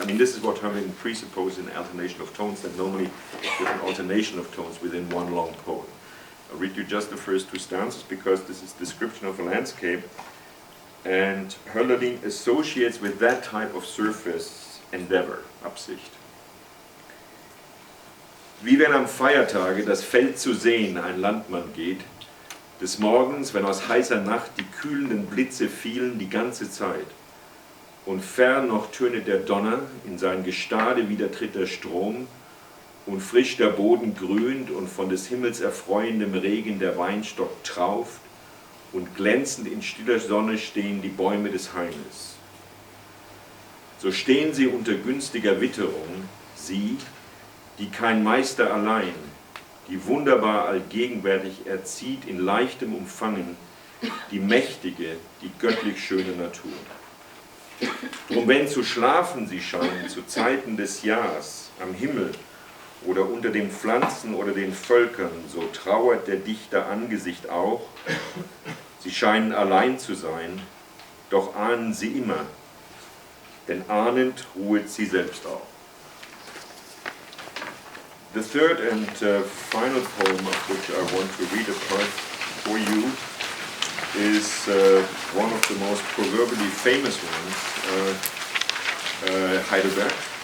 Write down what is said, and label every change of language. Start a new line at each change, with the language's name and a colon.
English: I mean, this is what Hölderlin presupposes in alternation of tones, that normally there's an alternation of tones within one long poem. I'll read you just the first 2 stanzas because this is a description of a landscape, and Hölderlin associates with that type of surface endeavor, Absicht.
German: Wie wenn am Feiertage das Feld zu sehen ein Landmann geht, des Morgens, wenn aus heißer Nacht die kühlenden Blitze fielen die ganze Zeit, und fern noch tönet der Donner, in sein Gestade wieder tritt der Strom, und frisch der Boden grünt und von des Himmels erfreuendem Regen der Weinstock trauft und glänzend in stiller Sonne stehen die Bäume des Haines. So stehen sie unter günstiger Witterung, sie, die kein Meister allein, die wunderbar allgegenwärtig erzieht in leichtem Umfangen die mächtige, die göttlich schöne Natur. Drum wenn zu schlafen sie scheinen zu Zeiten des Jahres am Himmel, oder unter den Pflanzen oder den Völkern, so trauert der Dichter Angesicht auch. Sie scheinen allein zu sein, doch ahnen sie immer, denn ahnend ruhet sie selbst auch.
English: The third and final poem of which I want to read a part for you is one of the most proverbially famous ones, Heidelberg.